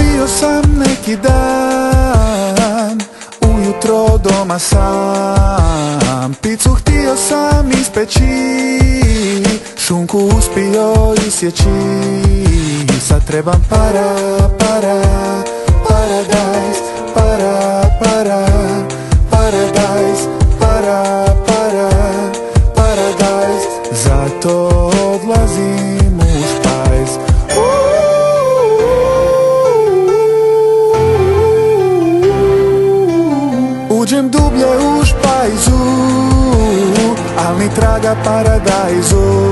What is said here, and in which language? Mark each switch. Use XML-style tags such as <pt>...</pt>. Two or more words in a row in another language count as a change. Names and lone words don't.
<hr>sam neki dan, ujutro doma sam. Picu htio sam ispeći, šunku uspio isjeći. Sad trebam</hr> <en>para, para, paradise, para, para, paradise, para, para, paradise.</en> <hr>Zato odlazim u špajz. Uđem dublje u špajzu, al ni traga paradajzu.</hr>